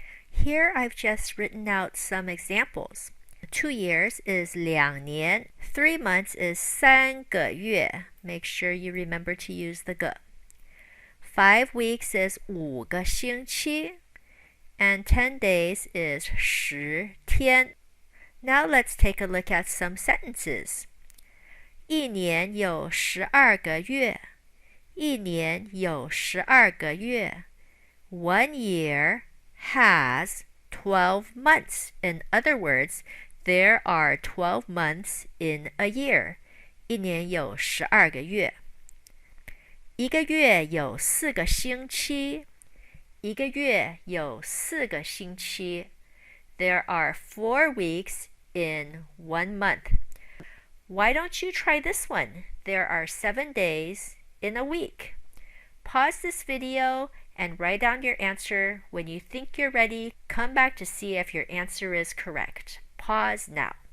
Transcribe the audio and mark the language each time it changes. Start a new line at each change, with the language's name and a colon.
English: Here I've just written out some examples. 2 years is
Chinese: 两年,
English: 3 months is
Chinese: 三个月.
English: Make sure you remember to use the 个. 5 weeks is
Chinese: 五个星期,
English: and 10 days is
Chinese: 10天.
English: Now let's take a look at some sentences.
Chinese: 一年有12个月，一年有12个月。
English: 1 year has 12 months. In other words, there are 12 months in a year.
Chinese: 一年有12个月。一个月有4个星期，一个月有4个星期。
English: There are 4 weeks in 1 month. Why don't you try this one? There are 7 days in a week. Pause this video and write down your answer. When you think you're ready, come back to see if your answer is correct. Pause now.